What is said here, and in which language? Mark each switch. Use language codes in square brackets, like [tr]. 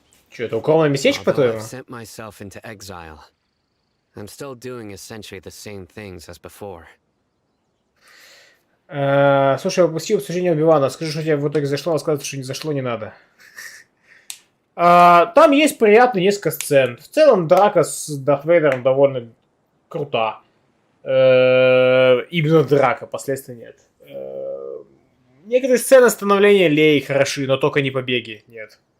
[ru] Че, это укромное местечко, [en] Although [ru] по-твоему? [en] I've sent myself into exile, I'm still doing essentially the same things as before. [ru] Слушай, я упустил обсуждение Оби-Вана. Скажи, что тебе в итоге зашло, а сказать, что не зашло, не надо. Там есть приятные несколько сцен. В целом, драка с Дарт Вейдером довольно крута. Именно драка, последствий нет. Некоторые сцены становления Лей хороши, но только не побеги, нет.